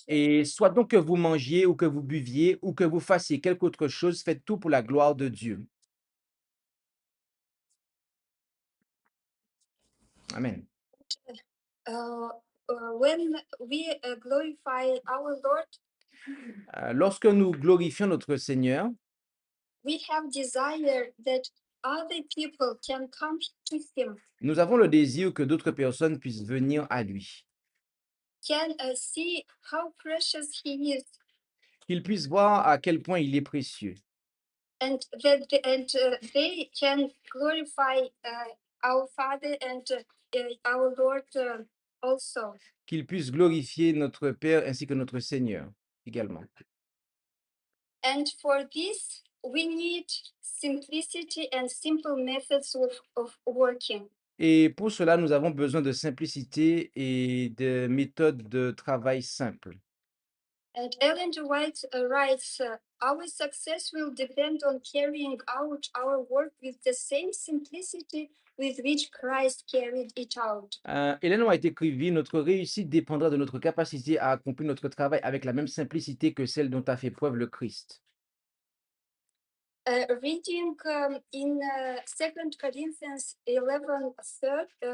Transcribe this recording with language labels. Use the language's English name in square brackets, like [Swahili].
[French] et soit donc que vous mangiez ou que vous buviez ou que vous fassiez quelque autre chose, faites tout pour la gloire de Dieu. Amen. [English] When we glorify our Lord, [French] Lorsque nous glorifions notre Seigneur, [English] we have desire that other people can come to him, [French] nous avons le désir que d'autres personnes puissent venir à lui, [English] can see how precious he is, [French] qu'ils puissent voir à quel point il est précieux, [English] and that they can glorify our Father and our Lord also. [French] qu'ils puissent glorifier notre Père ainsi que notre Seigneur également. [English] And for this, we need simplicity and simple methods of working. [French] Et pour cela, nous avons besoin de simplicité et de méthodes de travail simples. [English] And Ellen G. White writes, our success will depend on carrying out our work with the same simplicity with which Christ carried it out. [French] Ellen White écrivit, notre réussite dépendra de notre capacité à accomplir notre travail avec la même simplicité que celle dont a fait preuve le Christ. [English] Reading in 2 Corinthians 11, 3,